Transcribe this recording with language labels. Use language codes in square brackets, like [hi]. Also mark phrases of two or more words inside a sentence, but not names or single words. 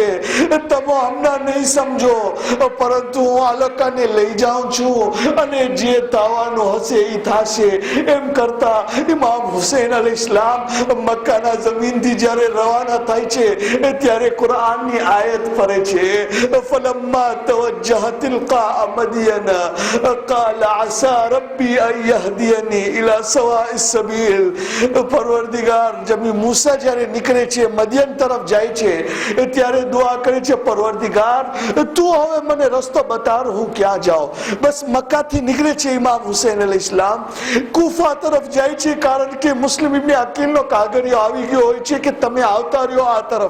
[gu] તમે હમણાં નહીં સમજો, પરંતુ હું આલકાને લઈ જાઉં છું અને જે થવાનું હશે એ થશે. એમ કરતા ઇમામ હુસૈન અલૈહિસ્સલામ મક્કાના જમીનથી જ્યારે રવાના થાય છે ત્યારે કુરાનની આયત પડે છે, [ar] فلما توجه تلقاء مدين قال عسى ربي ان يهديني الى سواء السبيل. [gu] પરવરદિગાર જબ મૂસા જ્યારે નીકળે છે મદિયન તરફ જાય છે ત્યારે દુઆ કરે છે, પરવરદિગાર તું હવે મને રસ્તો બતાવ, હું ક્યાં જાઉં. બસ મક્કાથી નીકળે છે ઇમામ હુસૈન અલૈહિસ્સલામ, કુફા તરફ જાય છે, કારણ કે મુસ્લિમ ઇબ્ને અકીલનો કાગળિયો આવી ગયો હોય છે કે તમે આવતા રહ્યો આ તરફ.